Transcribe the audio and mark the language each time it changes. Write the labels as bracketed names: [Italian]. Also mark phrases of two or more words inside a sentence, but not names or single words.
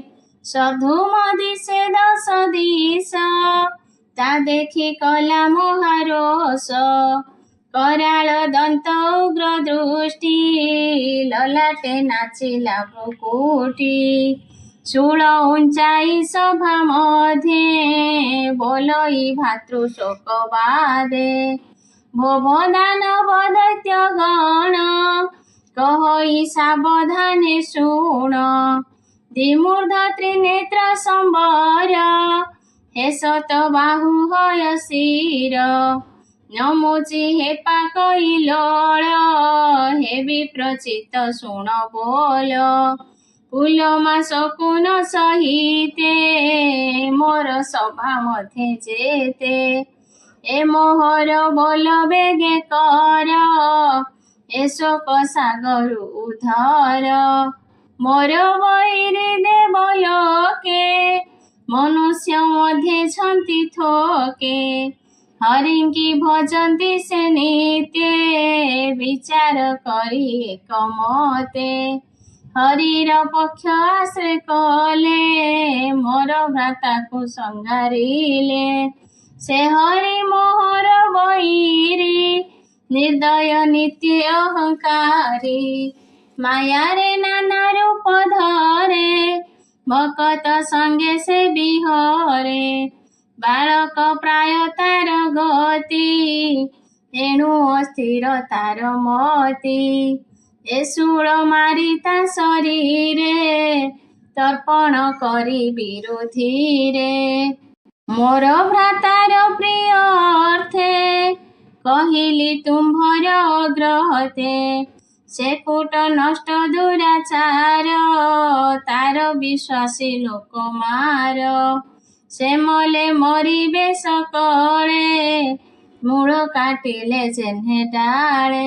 [Odia] ସଧୁମ ଦିଶେ ଦଶ ଦିଶ ତା ଦେଖି କଳା ମହାରୋଷ। କରାଳ ଦନ୍ତ ଉଗ୍ର ଦୃଷ୍ଟି ଲଲାଟେ ନାଚିଲା ଭ୍ରୁକୁଟୀ। ଶୂଳ ଉଞ୍ଚାଇ ସଭା ମଧ୍ୟେ ବୋଲଇ ଭାତୃ ଶୋକ ବାଦେ। ଭୋବଦାନବ ଦୈତ୍ୟ ଗଣ କହଇ ସାବଧାନେ ଶୁଣ। ଦ୍ୱିମୂର୍ଧ ତ୍ରିନେତ୍ର ସମ୍ବର ହେ ସତ ବାହୁ ହୟ ଶିର। ନମୁଚି ହେ ପାକଇ ଲୋଳ ହେ ବିପ୍ରଚିତ ଶୁଣ ବୋଲ। ପୁଲମା ଶକୁନ ସହିତେ ମୋର ସଭା ମଧ୍ୟେ ଜେତେ। ଏ ମୋହର ବୋଲ ବେଗେ କର ଏ ଶୋକ ସାଗର ଉଧର। ମୋର ବୈରୀ ଦେବଲୋକେ ମନୁଷ୍ୟ ମଧ୍ୟେ ଛନ୍ତି ଥୋକେ। ହରିଙ୍କି ଭଜନ୍ତି ସେ ନିତ୍ୟେ ବିଚାର କରି ଏକ ମତେ। ହରିର ପକ୍ଷ ଆଶ୍ରୟ କଲେ ମୋର ଭ୍ରାତା କୋ ସଂଗାରିଲେ। ସେ ହରି ମୋହର ବୈରୀ ନିର୍ଦୟ ନିତ୍ୟ ଅହଂକାରୀ। ମାୟାରେ ନାନା ରୂପ ଧରେ ଭକତ ସଙ୍ଗେ ସେ ବିହରେ। ବାଳକ ପ୍ରାୟ ତାର ଗତି ଏଣୁ ଅସ୍ଥିର ତାର ମତି। ଏ ଶୂଳ ମାରି ତା ଶରୀରେ ତର୍ପଣ କରି ବିରୋଧୀ ରେ। ମୋର ଭ୍ରାତାର ପ୍ରିୟ ଅର୍ଥେ କହିଲି ତୁମ୍ଭର ଅଗ୍ରହତେ। ସେ କୂଟ ନଷ୍ଟ ଦୁରାଚାର, ତାର ବିଶ୍ୱାସୀ ଲୋକ ମାର। ସେ ମଲେ ମରିବେ ସକଳେ, ମୂଳ କାଟିଲେ ଯେହ୍ନେ ଡାଳେ।